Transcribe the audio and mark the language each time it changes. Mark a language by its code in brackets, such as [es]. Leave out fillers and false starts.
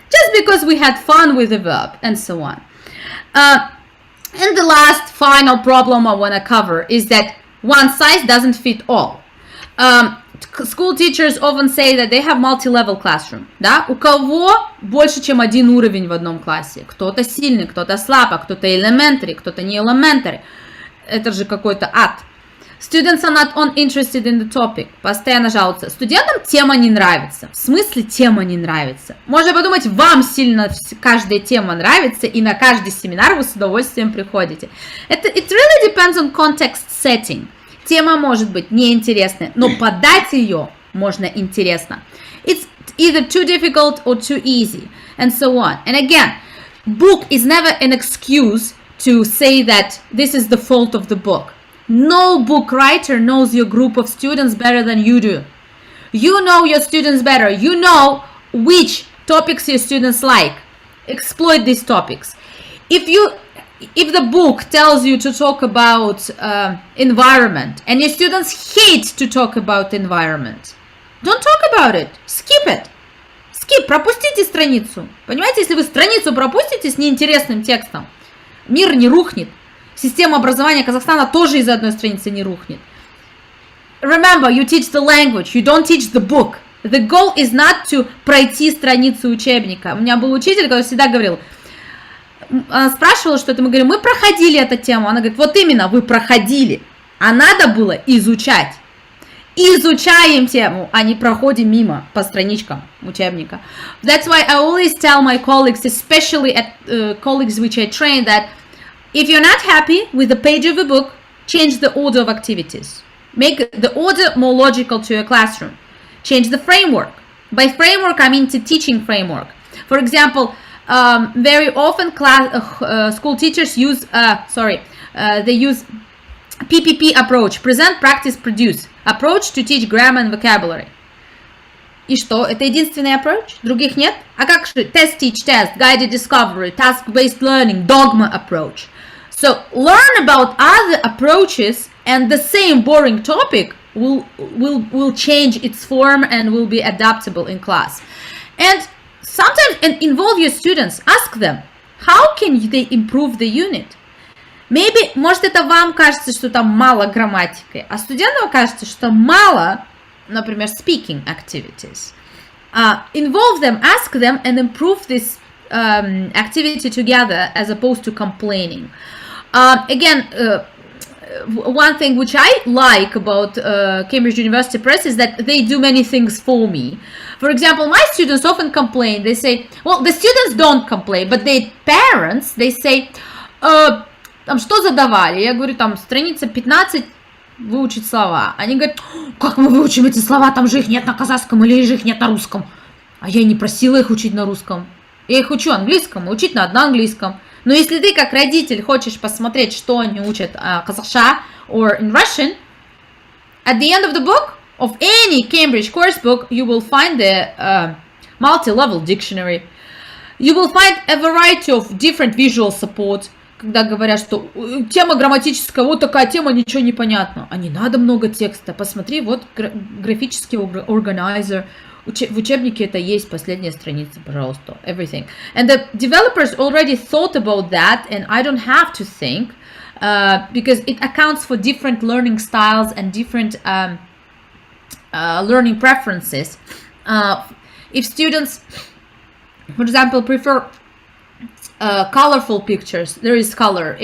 [en] Just because we had fun with the verb, and so on. And the last final problem I want to cover is that one size doesn't fit all. School teachers often say that they have multi-level classroom. [ru] Да? У кого больше, чем один уровень в одном классе? Кто-то сильный, кто-то слабый, кто-то elementary, кто-то не elementary. Это же какой-то ад. [en] Students are not uninterested in the topic. [ru] Постоянно жалуются. Студентам тема не нравится. В смысле тема не нравится? Можно подумать, вам сильно каждая тема нравится, и на каждый семинар вы с удовольствием приходите. [en] It really depends on context setting. [ru] Тема может быть неинтересной, но подать ее можно интересно. [en] It's either too difficult or too easy, and so on. And again, book is never an excuse to say that this is the fault of the book. No book writer knows your group of students better than you do. You know your students better. You know which topics your students like. Exploit these topics. If the book tells you to talk about environment and your students hate to talk about environment, don't talk about it. Skip it. Skip. [ru] Пропустите страницу. Понимаете, если вы страницу пропустите с неинтересным текстом, мир не рухнет. Система образования Казахстана тоже из одной страницы не рухнет. [en] Remember, you teach the language, you don't teach the book. The goal is not to [ru] пройти страницу учебника. У меня был учитель, который всегда говорил, она спрашивала что-то, мы говорим, мы проходили эту тему. Она говорит, вот именно, вы проходили, а надо было изучать. Изучаем тему, а не проходим мимо по страничкам учебника. [en] That's why I always tell my colleagues, especially at colleagues which I train, that if you're not happy with the page of a book, change the order of activities. Make the order more logical to your classroom. Change the framework. By framework, I mean the teaching framework. For example, very often school teachers use, they use PPP approach, present, practice, produce, approach to teach grammar and vocabulary. [ru] И что, это единственный approach? Других нет? А как же [en] test, teach, test, guided discovery, task-based learning, dogma approach? So learn about other approaches and the same boring topic will change its form and will be adaptable in class. And sometimes involve your students, ask them, how can they improve the unit? [ru] Maybe, может, это вам кажется, что там мало грамматики, а студентам кажется, что мало, например, speaking activities. [en] Involve them, ask them, and improve this activity together as opposed to complaining. Again, one thing which I like about Cambridge University Press is that they do many things for me. For example, my students often complain. They say, well, the students don't complain, but their parents, they say, [ru] там что задавали? Я говорю, там страница 15, выучить слова. Они говорят, как мы выучим эти слова, там же их нет на казахском или же их нет на русском. А я не просила их учить на русском. Я их учу английскому, учить надо на английском. Но если ты как родитель хочешь посмотреть, что они учат казахша [en] or in Russian, at the end of the book of any Cambridge course book, you will find the multi-level dictionary. You will find a variety of different visual support. [ru] Когда говорят, что тема грамматическая, вот такая тема, ничего не понятно. А не надо много текста. Посмотри, вот графический органайзер. В учебнике это есть, последняя страница, пожалуйста. [en] Everything. And the developers already thought about that, and I don't have to think, because it accounts for different learning styles and different learning preferences. If students, for example, prefer colorful pictures, there is color.